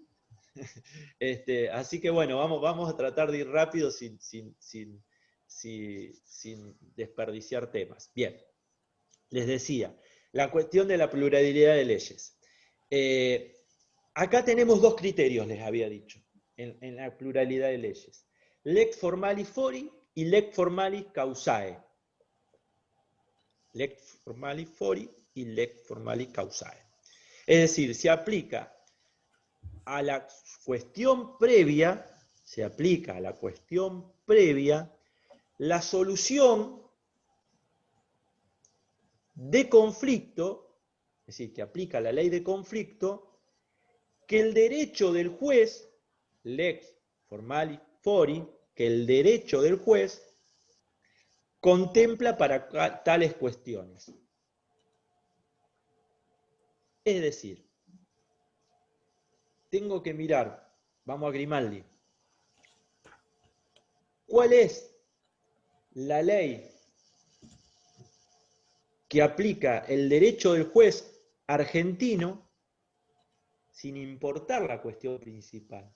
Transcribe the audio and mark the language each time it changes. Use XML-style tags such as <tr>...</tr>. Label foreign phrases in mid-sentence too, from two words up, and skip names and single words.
<es>Así que bueno, vamos a tratar de ir rápido sin desperdiciar temas. Bien, les decía, la cuestión de la pluralidad de leyes. Acá tenemos dos criterios, les había dicho, en la pluralidad de leyes.</es> <la>Lex formalis fori y lex formalis causae. Lex formalis fori y lex formalis causae.</la> <es>Es decir, se aplica a la cuestión previa, se aplica a la cuestión previa, la solución de conflicto, es decir, que aplica la ley de conflicto, que el derecho del juez,</es> <la>lex formalis fori,</la> <es>que el derecho del juez contempla para tales cuestiones. Es decir, tengo que mirar, vamos a Grimaldi, ¿cuál es la ley que aplica el derecho del juez argentino sin importar la cuestión principal?</es>